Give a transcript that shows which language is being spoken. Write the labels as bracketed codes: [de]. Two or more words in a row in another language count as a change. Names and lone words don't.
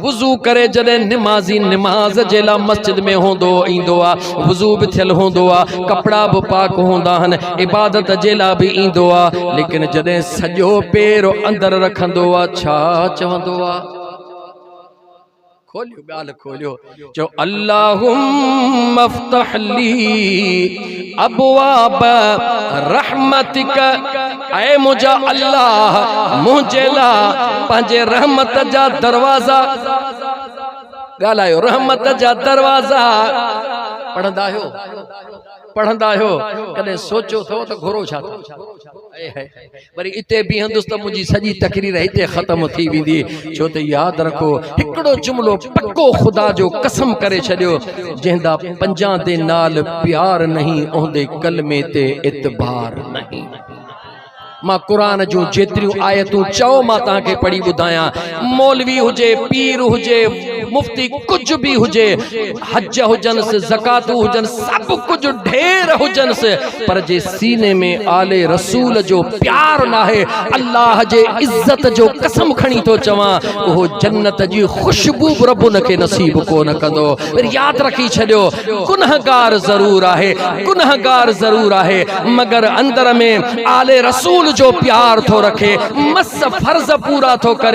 [sd] वुज़ू करे जॾहिं निमाज़ी निमाज़ जे लाइ मस्जिद में हूंदो ईंदो आहे, वुज़ू बि थियल हूंदो आहे, कपिड़ा बि पाक हूंदा आहिनि, इबादत जे लाइ बि ईंदो आहे। लेकिन जॾहिं सॼो पेर अंदरि रखंदो आहे, छा चवंदो आहे? खोलियो गाल खोलियो, जो [ar] اللهم افتح لي أبواب رحمتك. [sd] ऐ मुंहिंजा अल्लाह, मुंहिंजे लाइ पंहिंजे रहमत जा दरवाज़ा ॻाल्हायो, रहमत जा दरवाज़ा पढ़ंदा आहियो? पढ़ंदा आहियो? कॾहिं सोचो थो त घुरो छा थो? वरी इते बीहंदुसि त मुंहिंजी सॼी तकरीर हिते ख़त्म थी वेंदी। छो त यादि रखो, हिकिड़ो जुमिलो पक्को ख़ुदा जो कसम करे छॾियो, [pa] جنہندا 5 دے نال پیار نہیں، اوندے کلمے تے اعتبار نہیں. [sd] मां कुरान जूं जेतिरियूं आयतूं चओ मां तव्हांखे पढ़ी ॿुधायां। मौलवी हुजे, पीर हुजे, मुफ्ती कुछ भी हुजे, हज हुजनसि, ज़कात हुजन, सब कुछ ढेर हुजनसि, पर जे सीने में आले रसूल जो प्यार ना है, अल्लाह जे इज्जत जो कसम खणी तो चवां, वो जन्नत जी खुशबू रब उनके नसीब को न कंदो। याद रखी छॾियो, गुनहगार जरूर आहे, गुनहगार जरूर आहे, मगर अंदर में आले रसूल जो प्यार थो रखे, मस फर्ज पूरा थो करे।